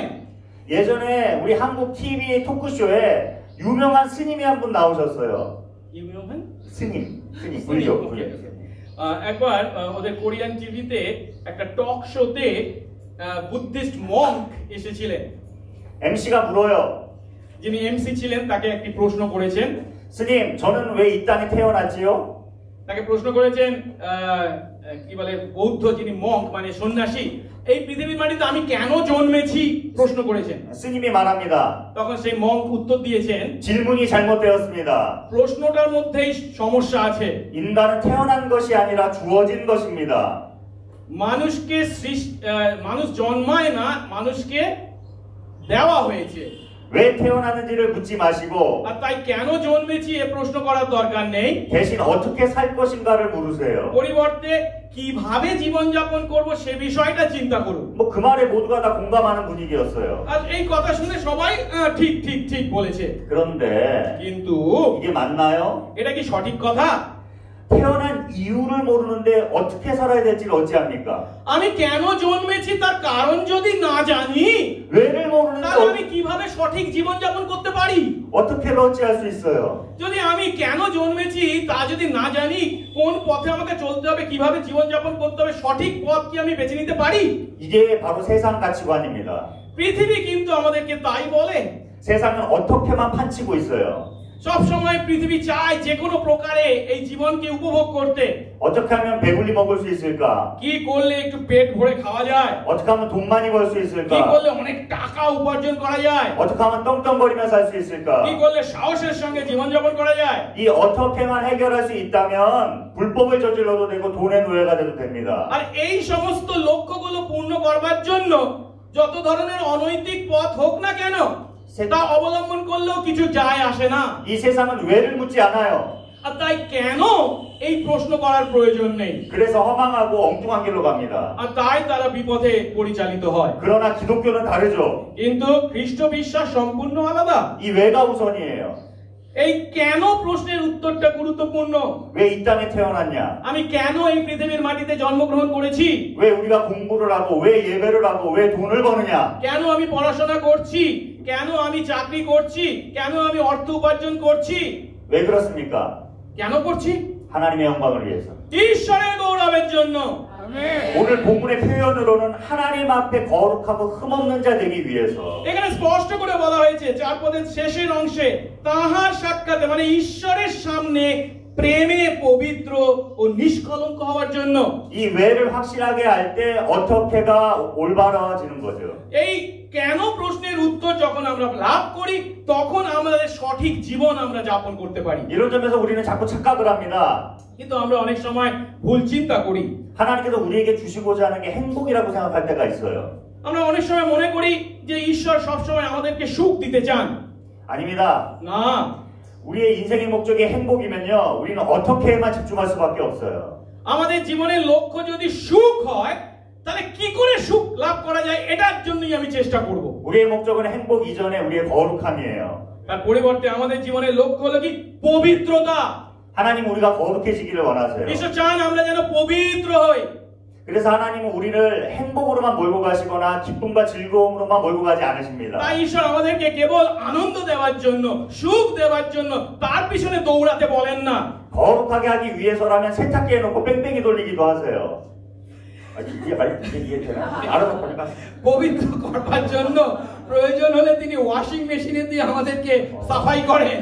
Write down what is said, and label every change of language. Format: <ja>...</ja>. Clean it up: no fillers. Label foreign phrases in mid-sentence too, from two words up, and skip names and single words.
<ko>예전에 우리 한국 TV 토크쇼에 유명한 스님이 한 분 나오셨어요. 유명한? 스님 불교.</ko> <bn>একবার ওদের কোরিয়ান টিভিতে একটা</bn> <en>talk show Buddhist monk</en> <bn>এসেছিলেন।</bn> <ko>MC가 물어요.</ko> <bn>যিনি এমসি ছিলেন তাকে একটি প্রশ্ন করেছেন।</bn> <ko>스님, 저는 왜 이 땅에 태어났지요?</ko> <bn>তাকে প্রশ্ন করেছেন কি বলে বৌদ্ধ যিনি মঙ্ক মানে সন্ন্যাসী, এই পৃথিবীর মাটিতে আমি কেন জন্মেছি প্রশ্ন করেছেন।</bn> <ko>스님이 말합니다.</ko> <bn>তখন সেই মঙ্ক উত্তর দিয়েছেন,</bn> <ko>질문이 잘못되었습니다.</ko> <bn>প্রশ্নটার মধ্যেই সমস্যা আছে।</bn> <ko>인간은 태어난 것이 아니라 주어진 것입니다.</ko> <bn>মানুষ জন্মায় না, মানুষকে দেওয়া হয়েছে।</bn> <ko>왜 태어났는지를 묻지 마시고</ko> <bn>আর তাই কেন জন্মেছি এ প্রশ্ন করার দরকার নেই,</bn> <ko>대신 어떻게 살 것인가를 물으세요.</ko> <bn>পরিবর্তে কিভাবে জীবনযাপন করব সে বিষয়টা চিন্তা করুন।</bn> <ko>뭐 그 말에 모두가 다 공감하는 분위기였어요.</ko> <bn>আর এই কথা শুনে সবাই ঠিক ঠিক ঠিক বলেছে।</bn> <ko>그런데</ko> <bn>কিন্তু</bn> <ko>이게 맞나요?</ko> <bn>এটা কি সঠিক কথা?</bn> <ko>태어난 이유를 모르는데 어떻게 살아야 될지를 어찌합니까?</ko> <bn>আমি কেন জন্মেছি তার কারণ যদি না জানি,</bn> <ko>왜를 모르는데</ko> <bn>তাহলে আমি কিভাবে সঠিক জীবনযাপন করতে পারি?</bn> <ko>어떻게 어찌할 수 있어요?</ko> <bn>যদি আমি কেন জন্মেছি তা যদি না জানি, কোন পথে আমাকে চলতে হবে, কিভাবে জীবনযাপন করতে হবে, সঠিক পথ কি আমি বেছে নিতে পারি?</bn> <ko>이게 바로 세상 가치관입니다.</ko> <bn>পৃথিবী কিন্তু আমাদেরকে তাই বলে।</bn> <ko>세상은 어떻게만 판치고 있어요.</ko> <bn>সব সময় পৃথিবী চায় যে কোনো প্রকারে এই জীবনকে উপভোগ করতে।</bn> <ko>어떻게 하면 배불리 먹을 수 있을까?</ko> <bn>কি করলে একটু পেট ভরে খাওয়া যায়?</bn> <ko>어떻게 하면 돈 많이 벌 수</ko> <bn>কি</bn> <ko>있을까?</ko> <bn>করলে অনেক টাকা উপার্জন করা যায়?</bn> <ko>어떻게 하면 떵떵거리며 살 수 있을까?</ko> <bn>কি করলে সাহসের সঙ্গে জীবনযাপন করা যায়?</bn> <ko>이 어떻게만 해결할 수 있다면 불법을 저질러도 되고 돈의 노예가 돼도 됩니다.</ko> <bn>আর এই সমস্ত লক্ষ্যগুলো পূর্ণ করবার জন্য যত ধরনের অনৈতিক পথ হোক না কেন তা অবলম্বন করলেও কিছু যায় আসে না।</bn> <ko>이 세상은 왜를 묻지 않아요.</ko> <bn>আর তাই কেন এই প্রশ্ন করার প্রয়োজন নেই।</bn> <ko>그래서 허망하고 엉뚱한 길로 갑니다.</ko> <bn>আর তাই তারা বিপথে পরিচালিত হয়।</bn> <ko>그러나 기독교는 다르죠.</ko> <bn>কিন্তু খ্রিস্ট বিশ্বাস সম্পূর্ণ আলাদা।</bn> <ko>이 왜가 우선이에요.</ko> <bn>এই কেন প্রশ্নের উত্তরটা গুরুত্বপূর্ণ।</bn> <ko>왜 이 땅에 태어났냐?</ko> <bn>আমি কেন এই পৃথিবীর মাটিতে জন্মগ্রহণ করেছি?</bn> <ko>왜 우리가 공부를 하고 왜 예배를 하고 왜 돈을 버느냐?</ko> <bn>কেন আমি পড়াশোনা করছি? কেন আমি চাকরি করছি? কেন আমি অর্থ উপার্জন করছি?</bn> <ko>왜 그렇습니까?</ko> <bn>কেন করছি?</bn> <ko>하나님의 영광을 위해서.</ko> <bn>ঈশ্বরের গৌরবের জন্য।</bn> <ko>오늘 본문의 표현으로는 하나님 앞에 거룩하고 흠없는 자 되기 위해서.</ko> <bn>এখানে স্পষ্ট করে বলা হয়েছে 4 পদের শেষের অংশে, তাহার সাক্ষাতে মানে ঈশ্বরের সামনে প্রেমে পবিত্র ও নিষ্কলঙ্ক হওয়ার জন্য।</bn> <ko>이 왜를 확실하게 알 때 어떻게가 올바라지는 거죠.</ko> <bn>এই কেন প্রশ্নের উত্তর যখন আমরা লাভ করি তখন আমাদের সঠিক জীবন আমরা যাপন করতে পারি।</bn> <ko>이런 점에서 우리는 자꾸 착각을 합니다.</ko> <bn>কিন্তু আমরা অনেক সময় ভুল চিন্তা করি।</bn> <ko>하나님께서 우리에게 주시고자 하는 게 행복이라고 생각할 때가 있어요.</ko> <bn>আমরা অনেক সময় মনে করি যে ঈশ্বর সব সময় আমাদেরকে সুখ দিতে চান।</bn> <ko>아닙니다.</ko> <bn>না,</bn> <ko>우리의 인생의 목적이 행복이면요, 우리는 어떻게만 집중할 수밖에 없어요.</ko> <bn>আমাদের জীবনের লক্ষ্য যদি সুখ হয় তাহলে কি করে সুখ লাভ করা যায় এটার জন্যই আমি চেষ্টা করব।</bn> <ko>우리의 목적은 행복 이전에 우리의 거룩함이에요.</ko> <bn>তার পরিবর্তে আমাদের জীবনের লক্ষ্য হলো কি? পবিত্রতা।</bn> <ko>하나님 우리가 거룩해지기를 원하세요.</ko> <bn>ঈশ্বর চান আমরা যেন পবিত্র হই।</bn> <ko>그래서 하나님은 우리를 행복으로만 몰고 가시거나 기쁨과 즐거움으로만 몰고 가지 않으십니다.</ko> <bn>তাই ঈশ্বর আমাদেরকে কেবল আনন্দ দেওয়ার জন্য, সুখ দেওয়ার জন্য তার পিছনে দৌড়াতে বলেন না।</bn> <ko>거룩하게 하기 위해서라면 세탁기에 놓고 뺑뺑이 돌리기도 하세요. 이게 되나? 알아서 보니까.</ko> <bn>পবিত্র করবার জন্য প্রয়োজন হলে তিনি</bn> <en>washing machine</en> <bn>দিয়ে আমাদেরকে সাফাই করেন।</bn>